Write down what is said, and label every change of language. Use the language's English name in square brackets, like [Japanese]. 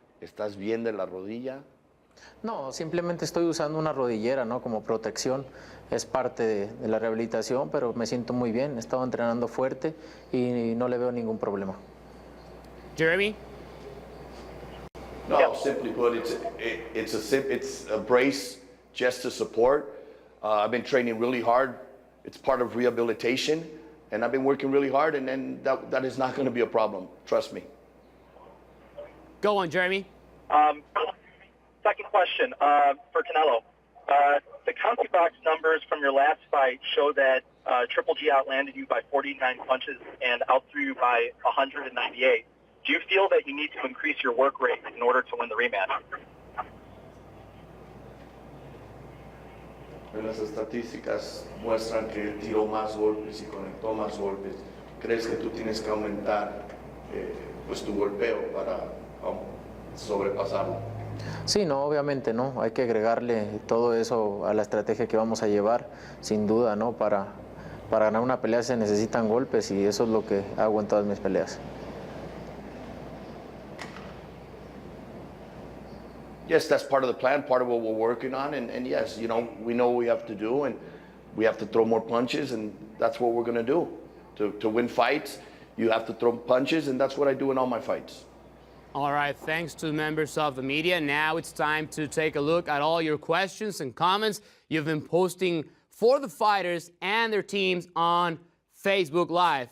[Spanish] ¿Estás bien de la rodilla? No, simplemente estoy usando una rodillera, ¿no? Como protección. Es parte de la rehabilitación, pero me siento muy bien. He estado entrenando fuerte y no le veo ningún problema. [English] Jeremy? No, simply put, it's a brace just to support. I've been training really hard. It's part of rehabilitation, and I've been working really hard, and then that is not going to be a problem. Trust me. Go on, Jeremy. Second question for Canelo. The county box numbers from your last fight show that Triple G outlanded you by 49 punches and outthrew you by 198. Do you feel that you need to increase your work rate in order to win the rematch? [Spanish] Las estadísticas muestran que él tiró más golpes y conectó más golpes. ¿Crees que tú tienes que aumentar pues tu golpeo para sobrepasarlo? Sí, no, obviamente no. Hay que agregarle todo eso a la estrategia que vamos a llevar, sin duda, ¿no? Para ganar una pelea se necesitan golpes y eso es lo que hago en todas mis peleas. [English] Yes, that's part of the plan, part of what we're working on, and yes, you know, we know what we have to do, and we have to throw more punches, and that's what we're going to do. To win fights, you have to throw punches, and that's what I do in all my fights. All right, thanks to members of the media. Now it's time to take a look at all your questions and comments you've been posting for the fighters and their teams on Facebook Live.